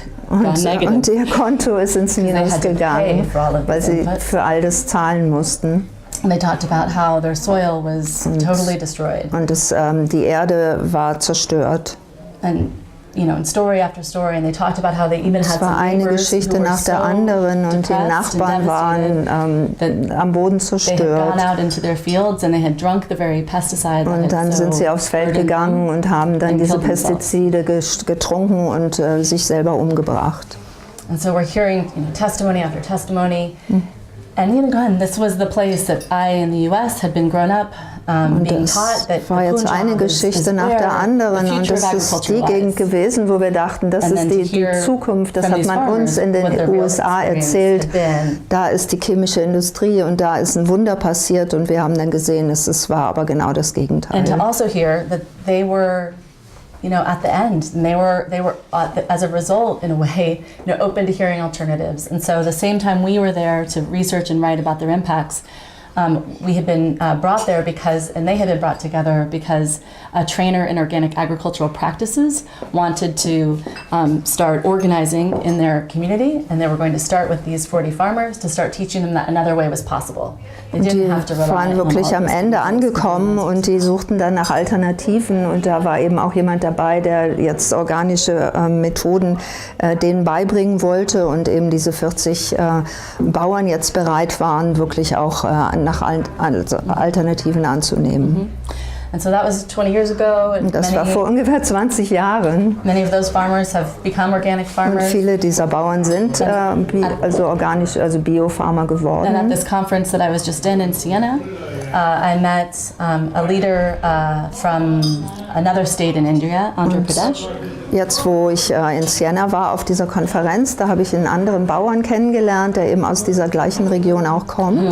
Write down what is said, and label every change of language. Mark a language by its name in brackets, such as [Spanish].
[German] Und ihr Konto ist ins Minus gegangen, weil sie für all das zahlen mussten. [English] They talked about how their soil was totally destroyed. [German] Und die Erde war zerstört. [English] And you know, story after story, and they talked about how they even had [German] some eine Geschichte nach der anderen, und die Nachbarn waren am Boden zerstört. Und dann sind sie aufs Feld gegangen und haben dann diese Pestizide getrunken und sich selber umgebracht. [English] And so we're hearing testimony after testimony. And again, this was the place that I in the US had been grown up being taught that [German] das war jetzt eine Geschichte nach der anderen und das ist die Gegend gewesen, wo wir dachten, das ist die Zukunft, das hat man uns in den USA erzählt, da ist die chemische Industrie und da ist ein Wunder passiert und wir haben dann gesehen, es war aber genau das Gegenteil. [English] And to also hear that they were at the end, and they were as a result, in a way, open to hearing alternatives. And so the same time we were there to research and write about their impacts, we had been brought there and they had been brought together because a trainer in organic agricultural practices wanted to start organizing in their community, and they were going to start with these 40 farmers to start teaching them that another way was possible. They didn't have to rely on all [German] waren wirklich am Ende angekommen und die suchten dann nach Alternativen und da war eben auch jemand dabei, der jetzt organische Methoden denen beibringen wollte und eben diese 40 Bauern jetzt bereit waren, wirklich auch nach Alternativen anzunehmen. [English] And so that was 20 years ago. And [German] das war vor ungefähr 20 Jahren. [English] Many of those farmers have become organic farmers. [German] Und viele dieser Bauern sind also Biofarmer geworden. [English] And at this conference that I was just in Siena, I met a leader from another state in India, Andhra Pradesh. [German] Jetzt, wo ich in Siena war auf dieser Konferenz, da habe ich einen anderen Bauern kennengelernt, der eben aus dieser gleichen Region auch kommt.